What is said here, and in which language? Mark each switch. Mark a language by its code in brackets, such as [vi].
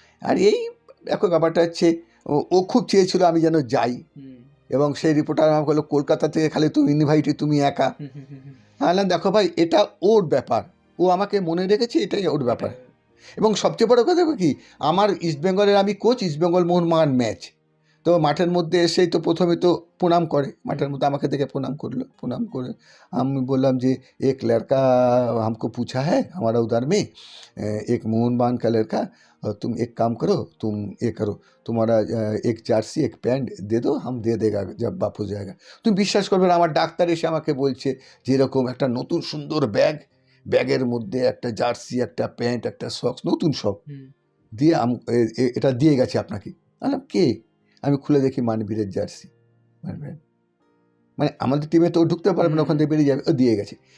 [bn] আর এই দেখো ব্যাপারটা হচ্ছে, ও খুব চেয়েছিল আমি যেন যাই, এবং সেই রিপোর্টার আমাকে বললো কলকাতা থেকে খালি তুমি ইনভাইটেড, তুমি একা। হ্যাঁ দেখো ভাই, এটা ওর ব্যাপার, ও আমাকে মনে রেখেছে, এটাই ওর ব্যাপার। এবং সবচেয়ে বড় কথা কি, আমার ইস্টবেঙ্গলের আমি কোচ, ইস্টবেঙ্গল মোহনবাগান ম্যাচ, তো মাঠের মধ্যে এসেই তো প্রথমে তো প্রণাম করে, মাঠের মধ্যে আমাকে দেখে প্রণাম করলো। প্রণাম করে আমি বললাম যে [hi] এক লড়কা हमको पूछा है हमारा उधर में, एक मोहनबागान का लड़का, तुम एक काम करो, तुम ये करो, तुम्हारा एक জার্সি এক প্যান্ট দে দো, हम दे देगा जब वापस जाएगा। [bn] তুমি বিশ্বাস করবে না, আমার ডাক্তার এসে আমাকে বলছে যে এরকম একটা নতুন সুন্দর ব্যাগের মধ্যে একটা জার্সি, একটা প্যান্ট, একটা সক্স, নতুন সব দিয়ে এটা দিয়ে গেছে আপনাকে। বললাম কে? আমি খুলে দেখি মানবীরের জার্সি। মানে আমাদের টিমে তো ঢুকতে পারবে না, ওখান থেকে বেরিয়ে যাবে, ও দিয়ে গেছে।